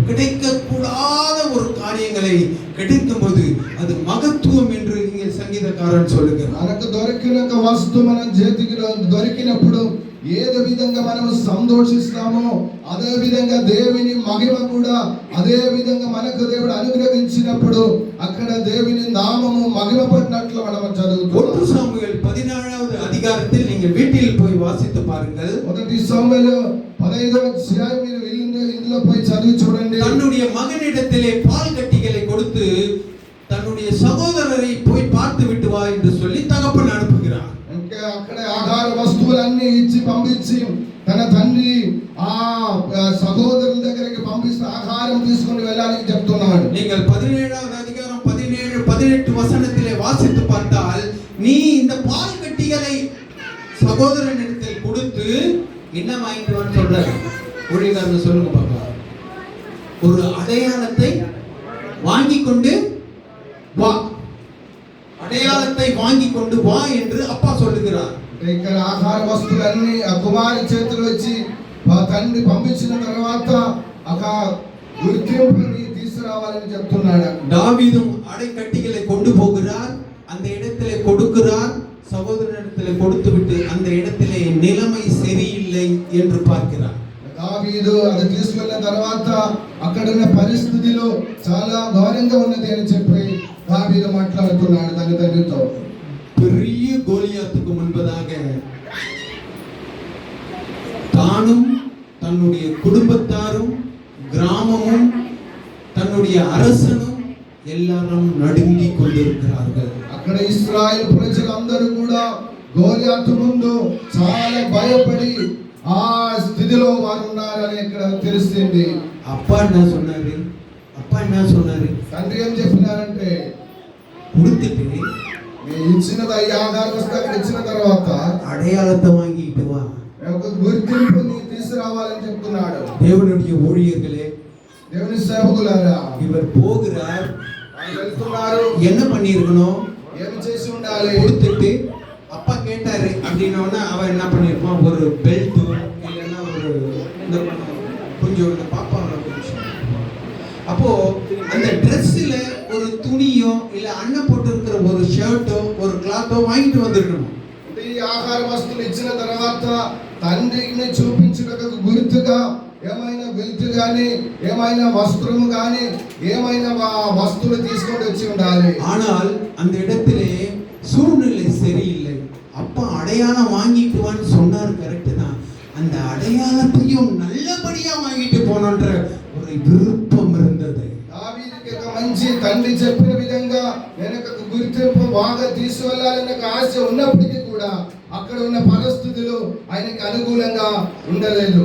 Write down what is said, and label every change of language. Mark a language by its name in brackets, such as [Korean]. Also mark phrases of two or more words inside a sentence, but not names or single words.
[Tamil] கிடைக்கக்கூடாத ஒரு காரியங்களை கிடைக்கும்போது அது மகத்துவம் என்று இங்கே சங்கீதக்காரன் சொல்லுகிறார். [Telugu] మనకు దొరికిన ఒక వస్తువు మన చేతికి దొరికినప్పుడు ఏదో విధంగా మనం సంతోషిస్తామో అదే విధంగా దేవుని మహిమ కూడా అదే విధంగా మనకు దేవుడు అనుగ్రహించినప్పుడు అక్కడ దేవుని నామము మహిమపడినట్లు మనం చదువుతాం. [Tamil] 1 சாமுவேல் 17வது அதிகாரத்தில் நீங்கள் வீட்டில் போய் வாசித்து பாருங்கள். [Telugu] 1 சாமுவேல் 15వ అధ్యాయం మీరు ఇందులో పోయి చదివి చూడండి. [Tamil] தன்னுடைய மகனிடத்திலே பால் கட்டிகளை கொடுத்து தன்னுடைய சகோதரரை போய் பார்த்து விட்டு வா என்று சொல்லி தகப்பன் அனுப்புகிறார். [Telugu] ఇంకా అక్కడ ఆహార వస్తువులన్నీ ఇచ్చి పంపించి తన తండ్రి ఆ సహోదరుల దగ్గరికి పంపిస్తే ఆహారం తీసుకొని వెళ్ళాలని చెప్తున్నాడు. [Tamil] நீங்கள் 17வது அதிகாரம் 17-18 வசனத்திலே வாசித்து பார்த்தால் நீ இந்த பால் கட்டிகளை சகோதரனிடத்தில் கொடுத்து என்ன வாங்கிட்டு வான்னு சொல்றாரு. ஊழியக்காரங்க சொல்லுங்க பார்க்கலாம். ஒரு அடையாளத்தை வாங்கி கொண்டு வா, அடையாளத்தை வாங்கி கொண்டு வா என்று அப்பா சொல்லுகிறார். [Telugu] ఇక్కడ ఆహార వస్తువులన్నీ ఆ కుమారి చేతులు వచ్చి తండ్రి పంపించిన తర్వాత ఒక గుర్తింపుని తీసుకురావాలని చెప్తున్నాడు. [Tamil] தாவீதும் அடைக்கட்டிகளை கொண்டு போகிறார். அந்த இடத்திலே கொடுக்கிறார். சகோதரனிடத்திலே கொடுத்து விட்டு அந்த இடத்திலே நிலைமை சரியில்லை என்று பார்க்கிறார். [Telugu] దావీదు అది తీసుకెళ్ళిన తర్వాత అక్కడున్న పరిస్థితిలో చాలా ఘోరంగా ఉన్నది అని చెప్పి దావీదు మాట్లాడుతున్నాడు తన తండ్రితో. [Tamil] பெரிய கோலியாத்துக்கு முன்பதாக தானும் தன்னுடைய குடும்பத்தாரும் கிராமமும் தன்னுடைய அரசனும் எல்லாரும் நடுங்கிக் கொண்டிருக்கிறார்கள். [Telugu] అక్కడ ఇశ్రాయేలు ప్రజలందరూ కూడా గోలియాతు ముందు చాలా భయపడి ఆ స్థితిలో వారు ఉన్నారని ఇక్కడ తెలుస్తుంది. [Tamil] அப்பா என்ன சொன்னாரு? [Telugu] తండ్రి ఏం చెప్పినారంటే [Tamil] கொடுத்துட்டு [Telugu] నీ ఇచ్చినది ఈ ఆధార వస్తువు ఇచ్చిన తర్వాత [Tamil] அடையாளத்தை வாங்கிட்டு வா, [Telugu] ఒక గుర్తింపు నీ తీసుకురావాలని చెప్తున్నాడు. [Tamil] தேவனுடைய ஊழியர்களே, [Telugu] దేవుని సేవకులారా, [Tamil] இவர் போகிறார், [Telugu] వెళ్తున్నారు, [Tamil] என்ன பண்ணிருக்கணும்? [Telugu] ఏమి చేసి ఉండాలి? [Tamil] கொடுத்துட்டு அப்பா கேட்டாரு அப்படின்னா அவன் என்ன பண்ணிருப்பான்? ஒரு பெல்ட் இல்லைன்னா ஒரு கொஞ்சம் இந்த பாப்பாவை கொஞ்சம் அப்போ அந்த ட்ரெஸ்ல ஒரு துணியோ இல்ல அண்ணன் போட்டிருக்கிற ஒரு ஷர்ட்டோ ஒரு கிளாத்தோ வாங்கிட்டு வந்துடணும். [Telugu] ఈ ఆహార వస్తువులు ఇచ్చిన తర్వాత తండ్రిని చూపించుటకు గుర్తుగా ఏమైనా బెల్ట్ గాని ఏమైనా వస్త్రము గాని ఏమైనా వస్తువులు తీసుకొని వచ్చి ఉండాలి. [Tamil] ஆனால் அந்த இடத்திலே சூழ்நிலை சரியில்லை. அப்பா அடையாளம் வாங்கிட்டு வான்னு சொன்னார், கரெக்ட் தான். அந்த அடையாளத்தையும் நல்லபடியா வாங்கிட்டு போனோன்ற ஒரு விருப்பம் இருந்தது. [Telugu] దావీదుకి ఒక మంచి తండ్రి చెప్పిన విధంగా వెనకకు గుర్తింపు బాగా తీసుకెళ్లాలన్న ఆశ ఉన్నప్పటికీ కూడా అక్కడ ఉన్న పరిస్థితులు ఆయనకి అనుకూలంగా ఉండలేదు.